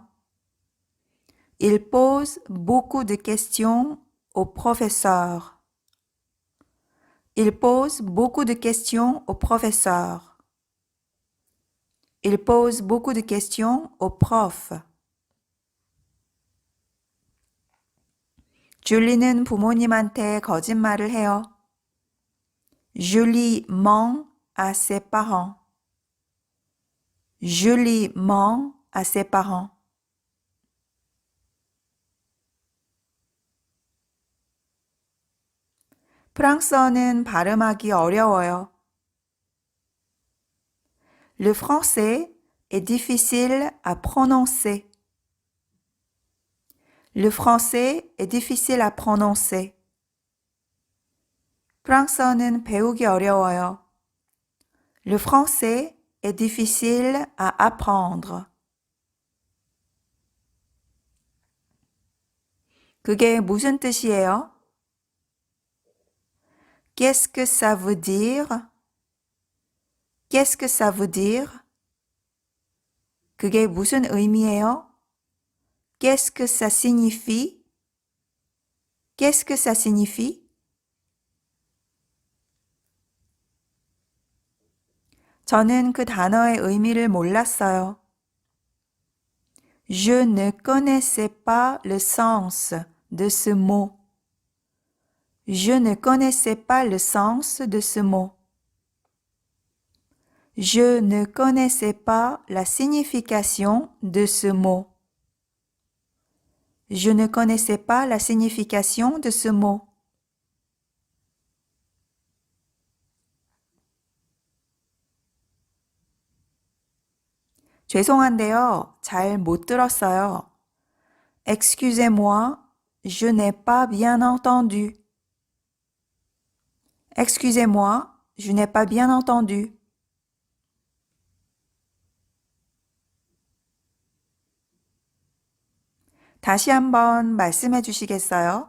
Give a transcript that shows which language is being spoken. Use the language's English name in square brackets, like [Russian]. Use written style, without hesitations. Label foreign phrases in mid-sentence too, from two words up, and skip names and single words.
[French] Il pose beaucoup de questions au professeur. Il pose beaucoup de questions au professeur. Il pose beaucoup de questions au prof. [Korean] 줄리는 부모님한테 거짓말을 해요. [French] Julie ment à ses parents. Julie ment à ses parents. [Korean] 프랑스어는 발음하기 어려워요. [French] Le français est difficile à prononcer. Le français est difficile à prononcer. [Korean] 프랑스어는 배우기 어려워요. [French] Le français est difficile à apprendre. [Korean] 그게 무슨 뜻이에요? [French] Qu'est-ce que ça veut dire? Qu'est-ce que ça veut dire? [Korean] 그게 무슨 의미예요? [French] Qu'est-ce que ça signifie? Qu'est-ce que ça signifie? [Korean] 저는 그 단어의 의미를 몰랐어요. [French] Je ne connaissais pas le sens de ce mot. Je ne connaissais pas le sens de ce mot. Je ne connaissais pas la signification de ce mot. Je ne connaissais pas la signification de ce mot. [Korean] 죄송한데요, 잘 못 들었어요. [French] Excusez-moi, je n'ai pas bien entendu. Excusez-moi, je n'ai pas bien entendu. [Korean] 다시 한번 말씀해 주시겠어요?